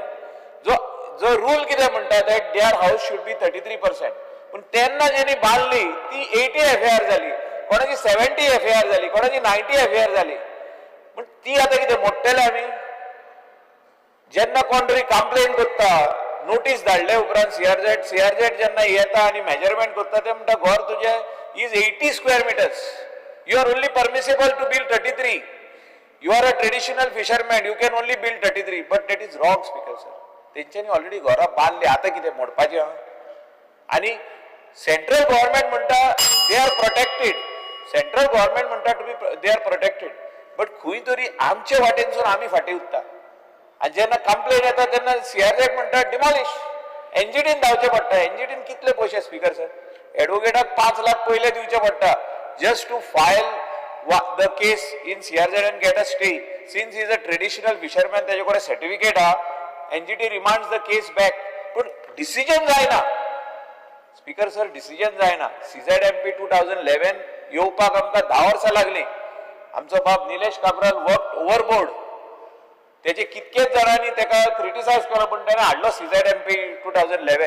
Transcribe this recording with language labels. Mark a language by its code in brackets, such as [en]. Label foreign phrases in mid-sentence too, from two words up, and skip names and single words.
[kok] जो रूल कितें म्हणटा [en] that their house should be 33%, [kok] पूण तेन्ना जेणी बांदली ती 80 FAR जाली, कोणाची 70 FAR जाली, कोणाची 90 FAR जाली. पूण ती आतां कितें मोडटले आमी? जेन्ना कोण तरी कंप्लेन करता, नोटीस धाडले उपरांत CRZ जेन्ना येता आनी मेजरमेंट करता ते म्हणटा घर तुजें [en] is 80 square meters, you are only permissible to build 33. You are a traditional fisherman, you can only build 33, but that is wrong, speaker sir. [kok] तेंच्यांनी ऑलरेडी घरां बांदली, आतां कितें मोडपाचें आहा? आनी [en] central government [kok] म्हणटा [en] they are protected, central government [kok] म्हणटा [en] to be they are protected, [kok] बट खंय तरी आमचे वाटेनसून आमी फाटीं उरता. आनी जेन्ना कंप्लेन येता तेन्ना CRZ म्हणटा डिमॉलिश, NGTन धांवचें पडटा. NGTन कितले पयशे स्पीकर सर? एडवोकेटाक 5 लाख पयले दिवचे पडटा [en] just to file the case in CRZ and get a stay. Since he is a traditional fisherman, [kok] तेजे कडेन सर्टिफिकेट हा, [en] NGT remands the case back. [kok] पण डिसिजन जायना स्पीकर सर, डिसिजन जायना. CZMP 2011 येवपाक आमकां 10 वर्सां लागली. आमचो बाब निलेश काब्राल [en] work overboard, [kok] तेजे कितकेच जाणांनी तेका क्रिटिसायज केलो पूण ताणें हाडलो CZMP 2011.